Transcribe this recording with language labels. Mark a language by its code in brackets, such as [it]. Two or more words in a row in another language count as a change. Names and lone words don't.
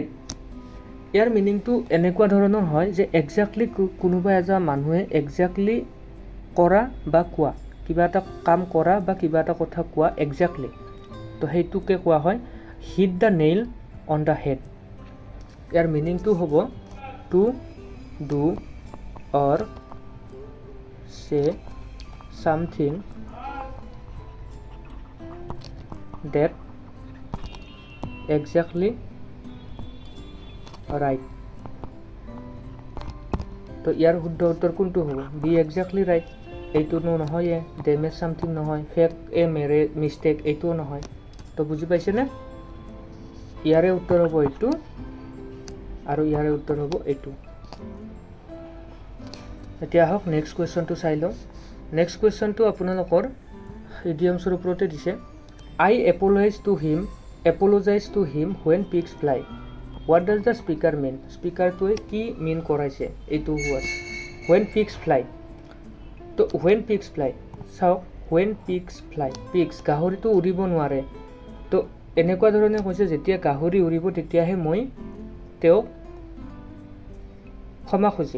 [as] ইয়াৰ মিনিংটো এনেকুৱা ধৰণৰ হয় যে একজেক্টলি কোনোবা এজন মানুহে একজেক্টলি কৰা বা কোৱা, কিবা এটা কাম কৰা বা কিবা এটা কথা কোৱা একজেক্টলি, তো সেইটোকে কোৱা হয় [en] hit the nail on the head. [as] ইয়াৰ মিনিংটো হ'ব [en] to do or say something that exactly right। [as] তো ইয়াৰ শুদ্ধ উত্তৰ কোনটো হ'ব? [en] be exactly right. [as] এইটো নহয়, [en] damage something [as] নহয়, [en] fake a mere mistake [as] এইটোও নহয়। তো বুজি পাইছেনে? ইয়াৰে উত্তৰ হ'ব এইটো আৰু ইয়াৰে উত্তৰ হ'ব এইটো। এতিয়া আহক নেক্সট কুৱেশ্যনটো চাই লওঁ। নেক্সট কুৱেশ্যনটো আপোনালোকৰ ইডিয়মছৰ ওপৰতে দিছে। [en] I apologize to him when pigs fly. what does the speaker mean? [as] স্পীকাৰটোৱে কি মিন কৰাইছে এইটো ৱাৰ্ড [en] when pigs fly. [as] তো [en] when pigs fly, [as] চাওক [en] when pigs fly, [as] পিগছ গাহৰিটো উৰিব নোৱাৰে। তো এনেকুৱা ধৰণে কৈছে যেতিয়া গাহৰি উৰিব তেতিয়াহে মই তেওঁক ক্ষমা খুজিম।